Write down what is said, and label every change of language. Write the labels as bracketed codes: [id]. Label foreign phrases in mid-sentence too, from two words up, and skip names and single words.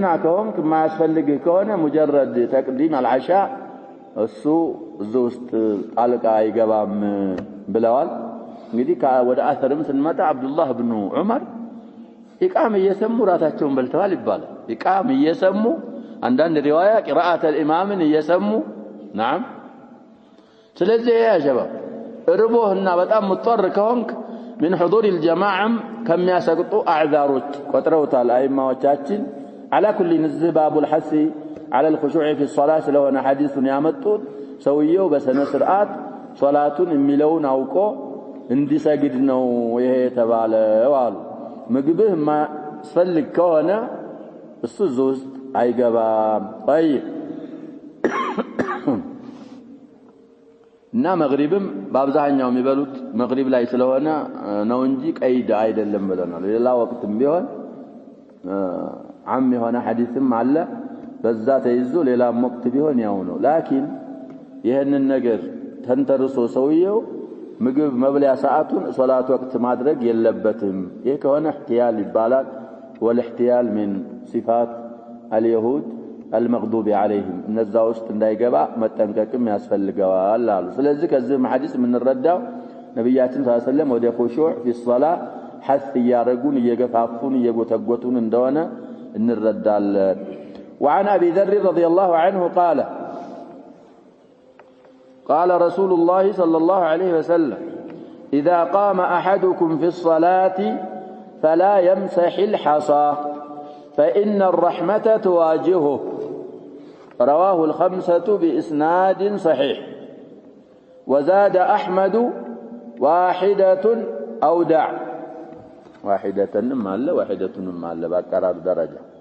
[am] ከሆንክ የማያስፈልግህ ከሆነ ሙጀረድ ተቅዲም العشاء እሱ እዚህ ውስጥ ጣልቃ አይገባም ብለዋል እንግዲህ ወደ አሰርም ስንመጣ አብዱላህ ኢብኑ ዑመር ኢቃም እየሰሙ ራታቸውን በልተዋል ይባላል ኢቃም እየሰሙ አንዳንድ ሪዋያ ቂራአት الامام እየሰሙ نعم ስለዚህ ያ ሸባብ ርቦህና በጣም ሙጥር ከሆንክ [ar] من حضور الجماعه كم يسقطوا اعذاروች [am] ቆጥረውታል አይማዎቻችን [ar] على كل نزه باب الحث على الخشوع في الصلاه [am] ስለሆነ ሐዲሱን ያመጡት ሰውየው በሰነ ስርዓት ሶላቱን የሚለውን አውቆ እንዲሰግድ ነው ይሄ ተባለው አሉ ምግብህ ማስፈልግ ከሆነ እሱ ውስጥ አይገባም طيب እና መግሪብም በአብዛኛው የሚበሉት መግሪብ ላይ ስለሆነ ነው እንጂ ቀይድ አይደለም ብለናል ሌላ ወቅትም ቢሆን عام የሆነ ሐዲስም አለ በዛ ተይዞ ሌላ ወቅት ቢሆን ያው ነው ላኪን ይሄንን ነገር ተንተርሶ ሰውየው ምግብ መብለያ ሰዓቱን ሶላት ወቅት ማድረግ የለበትም ይሄ ከሆነ احتيال ይባላል [ar] والاحتيال من صفات اليهود المغضوب عليهم [am] እነዛ ውስጥ እንዳይገባ መጠንቀቅም ያስፈልጋል አሉ ስለዚህ ከዚህ ሐዲስ የምንረዳው ነብያችን ሰለላሁ ዐለይሂ ወሰለም ወደ ኹሹዕ [ar] في الصلاه حث [am] ያረጉን እየገፋፉን እየጎተጎቱን እንደሆነ እንረዳለን [ar] وعن ابي ذر رضي الله عنه قال رسول الله صلى الله عليه وسلم اذا قام احدكم في الصلاه فلا يمسح الحصى فإن الرحمة تواجهه رواه الخمسة بإسناد صحيح وزاد أحمد واحدة أو دع واحدة مال واحدة مال بقرار درجة